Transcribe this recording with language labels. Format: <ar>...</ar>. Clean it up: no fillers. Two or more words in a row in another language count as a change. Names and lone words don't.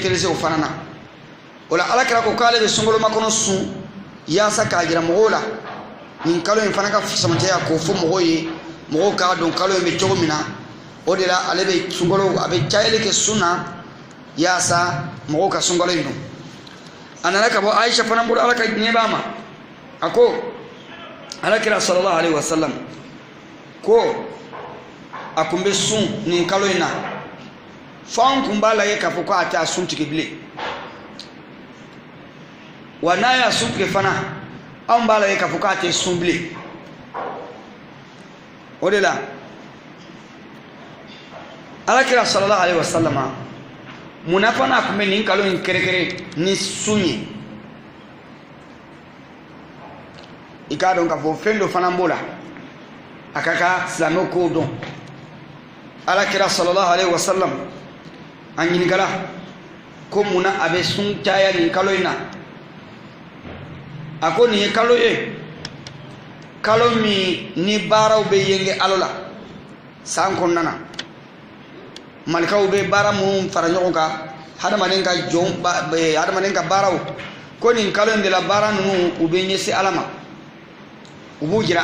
<bm>intéressé o fana na o la alakira ko k'ale bɛ sunkalo makɔnɔ sun yaasa k'a jira mɔgɔw la nin kalo in fana ka samatiya k'o fɔ mɔgɔw ye mɔgɔw k'a dɔn kalo in bɛ cogo min na o de la ale bɛ sunkalo a bɛ cayali kɛ sun na yaasa mɔgɔw ka sunkalo in dɔn a nana ka bɔ Aisha fana bolo ala ka diɲɛ b'a ma a ko alakira</bm> <ar>صلى الله عليه وسلم</ar> <bm>ko a kun bɛ sun nin kalo in na fo an kun b'a lajɛ k'a fɔ ko a tɛ a sun tigɛ bilen wa n'a y'a sun tigɛ fana anw b'a lajɛ k'a fɔ k'a tɛ sun bilen o de la alakira</bm> <ar>صلى الله عليه وسلم</ar> <bm>munna fana a kun bɛ nin kalo in kɛrɛkɛrɛ ni sun ye i k'a dɔn k'a fɔ fɛn dɔ fana b'o la a ka kan silamɛw k'o dɔn alakira</bm> <ar>صلى الله عليه وسلم</ar> <bm>a ɲininkala ko munna a bɛ sun caya nin kalo in na a ko nin ye kalo ye kalo min ni baaraw bɛ yenge ala la san kɔnɔna na malikaw bɛ baara minnu fara ɲɔgɔn kan hadamaden ka jɔn hadamaden ka baaraw ko nin kalo in de la baara ninnu u bɛ ɲɛsin ala ma u b'u jira</bm>